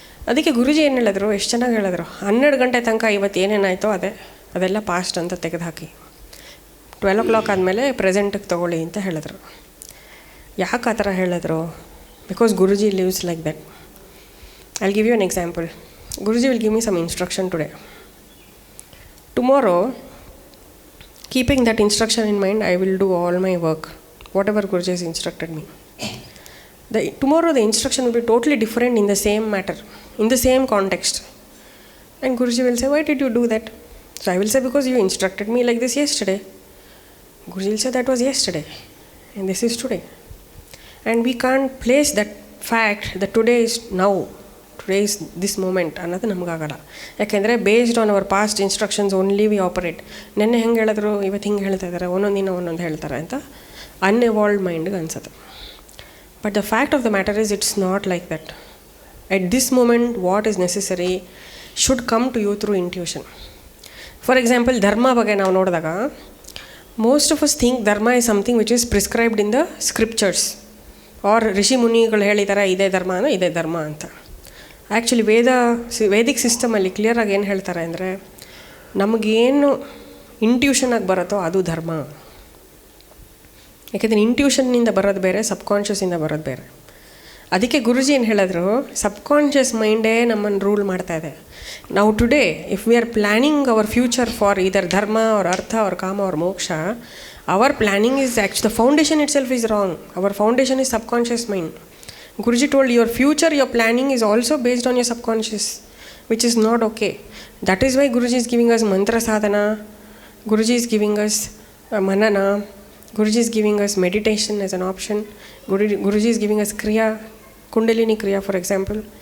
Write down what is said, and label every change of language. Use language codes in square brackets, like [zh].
[kn] ಅದಕ್ಕೆ ಗುರುಜಿ ಏನು ಹೇಳಿದ್ರು, ಎಷ್ಟು ಚೆನ್ನಾಗಿ ಹೇಳಿದ್ರು, 12 ಗಂಟೆ ತನಕ ಇವತ್ತು ಏನೇನಾಯಿತೋ ಅದೆಲ್ಲ ಪಾಸ್ಟ್ ಅಂತ ತೆಗೆದುಹಾಕಿ 12 o'clock ಆದಮೇಲೆ ಪ್ರೆಸೆಂಟಿಗೆ ತೊಗೊಳ್ಳಿ ಅಂತ ಹೇಳಿದ್ರು. ಯಾಕೆ ಆ ಥರ ಹೇಳಿದ್ರು? [en] Because Guruji lives like that. I will give you an example. Guruji will give me some instruction today. Tomorrow, keeping that instruction in mind, I will do all my work, whatever Guruji has instructed me. Tomorrow the instruction will be totally different in the same matter, in the same context. And Guruji will say, why did you do that? So I will say, because you instructed me like this yesterday. Guruji will say, that was yesterday and this is today. And we can't place that fact that today is now, today is this moment [kn] ಅನ್ನೋದು ನಮಗಾಗಲ್ಲ. ಯಾಕೆಂದರೆ [en] Based on our past instructions only we operate. [kn] ನೆನ್ನೆ ಹೆಂಗೆ ಹೇಳಿದ್ರು, ಇವತ್ತು ಹಿಂಗೆ ಹೇಳ್ತಾ ಇದ್ದಾರೆ, ಒಂದೊಂದು ದಿನ ಒಂದೊಂದು ಹೇಳ್ತಾರೆ ಅಂತ ಅನ್ಎವಾಲ್ವ್ಡ್ ಮೈಂಡ್ಗೆ ಅನ್ಸುತ್ತೆ. [en] But the fact of the matter is it's not like that. At this moment what is necessary should come to you through intuition. For example, [kn] ಧರ್ಮ ಬಗ್ಗೆ ನಾವು ನೋಡಿದಾಗ [en] most of us think dharma is something which is prescribed in the scriptures or [kn] ಋಷಿ ಮುನಿಗಳು ಹೇಳಿದ್ದಾರೆ ಇದೇ ಧರ್ಮ ಅಂದರೆ ಇದೇ ಧರ್ಮ ಅಂತ. ಆ್ಯಕ್ಚುಲಿ ವೇದಿಕ್ ಸಿಸ್ಟಮಲ್ಲಿ ಕ್ಲಿಯರಾಗಿ ಏನು ಹೇಳ್ತಾರೆ ಅಂದರೆ, ನಮಗೇನು ಇಂಟ್ಯೂಷನಾಗಿ ಬರುತ್ತೋ ಅದು ಧರ್ಮ. ಯಾಕೆಂದರೆ ಇಂಟ್ಯೂಷನ್ನಿಂದ ಬರೋದು ಬೇರೆ, ಸಬ್ಕಾನ್ಷಿಯಸ್ಸಿಂದ ಬರೋದು ಬೇರೆ. ಅದಕ್ಕೆ ಗುರುಜಿ ಏನು ಹೇಳಿದ್ರು, ಸಬ್ಕಾನ್ಷಿಯಸ್ ಮೈಂಡೇ ನಮ್ಮನ್ನು ರೂಲ್ ಮಾಡ್ತಾ ಇದೆ. [en] ನಾವು today if we are planning our future for either dharma or artha or kama or moksha, our planning is actually the foundation itself is wrong. Our foundation is subconscious mind. Guruji told your future, your planning is also based on your subconscious, which is not okay. That is why Guruji is giving us mantra sadhana, Guruji is giving us manana, Guruji is giving us meditation as an option, Guruji is giving us kriya, Kundalini kriya for example.